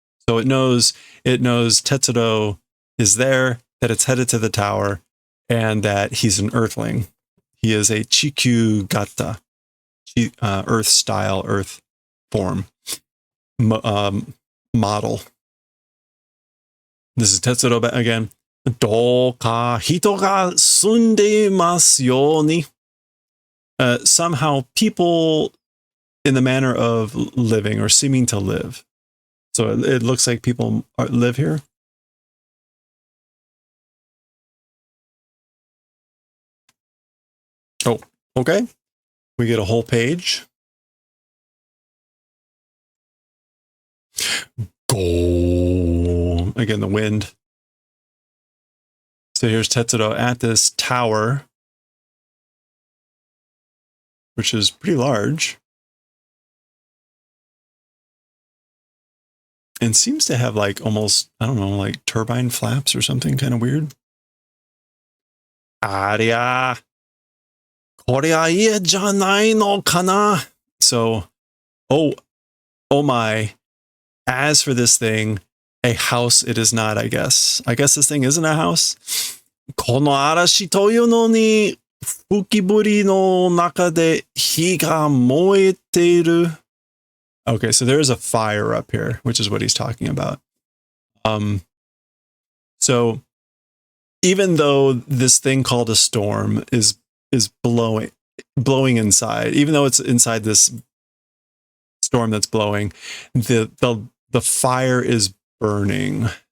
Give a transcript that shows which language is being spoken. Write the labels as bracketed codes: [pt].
[en] So it knows Tetsuro is there, that it's headed to the tower, and that he's an Earthling. He is a Chikyu Gata, Earth style, Earth form model. This is Tetsuro again. [ja] どうか人が住んでいますように. [en] Somehow people in the manner of living or seeming to live. So it looks like people live here. Oh, okay. We get a whole page. Go. Again, the wind. So here's Tetsuro at this tower, which is pretty large. And seems to have like almost, I don't know, like turbine flaps or something kind of weird. Aria. [ja] こりゃ家じゃないのかな? [en] So, oh my. As for this thing, a house it is not, I guess. I guess this thing isn't a house. [ja] この嵐というのに吹きぶりの中で火が燃えている. [en] Okay, so there is a fire up here, which is what he's talking about. So even though this thing called a storm is blowing inside, even though it's inside this storm that's blowing, the fire is burning.